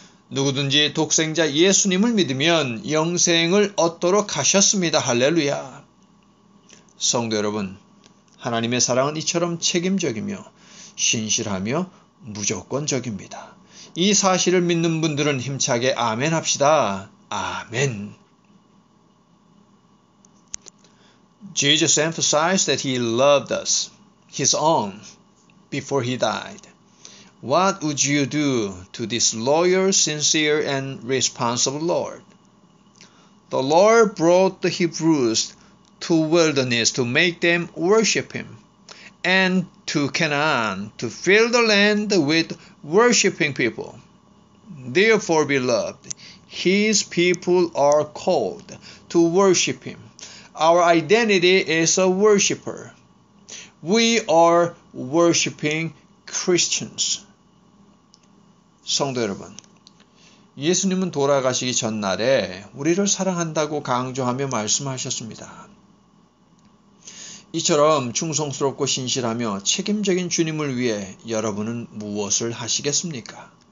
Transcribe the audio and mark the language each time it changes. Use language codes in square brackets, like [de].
[ko] 누구든지 독생자 예수님을 믿으면 영생을 얻도록 하셨습니다. 할렐루야. 성도 여러분, 하나님의 사랑은 이처럼 책임적이며 신실하며 무조건적입니다. 이 사실을 믿는 분들은 힘차게 아멘 합시다. 아멘. [en] Jesus emphasized that he loved us, his own, before he died. What would you do to this loyal, sincere, and responsible Lord? The Lord brought the Hebrews to wilderness to make them worship him, and to Canaan to fill the land with worshiping people. Therefore, beloved, his people are called to worship him. Our identity is a worshiper. We are worshiping Christians. [ko] 성도 여러분, 예수님은 돌아가시기 전날에 우리를 사랑한다고 강조하며 말씀하셨습니다. 이처럼 충성스럽고 신실하며 책임적인 주님을 위해 여러분은 무엇을 하시겠습니까?